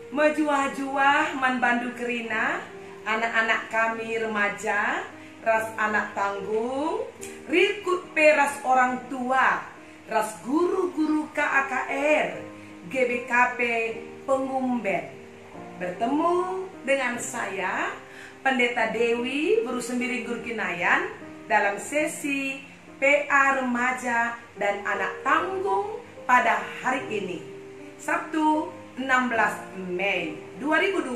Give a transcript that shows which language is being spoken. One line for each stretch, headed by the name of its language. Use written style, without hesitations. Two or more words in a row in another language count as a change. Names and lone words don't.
Batak Karo: Juah-juah man bandu kerina,
Indonesian: anak-anak kami remaja,
Batak Karo: ras
Indonesian: anak tanggung,
Batak Karo: rikut peras
Indonesian: orang tua,
Batak Karo: ras guru-guru KAKR, GBKP Pengumben.
Indonesian: Bertemu dengan saya, Pendeta Dewi Buru Sembiri Gurkinayan, dalam sesi PA Remaja dan Anak Tanggung pada hari ini, Sabtu 16 Mei 2020.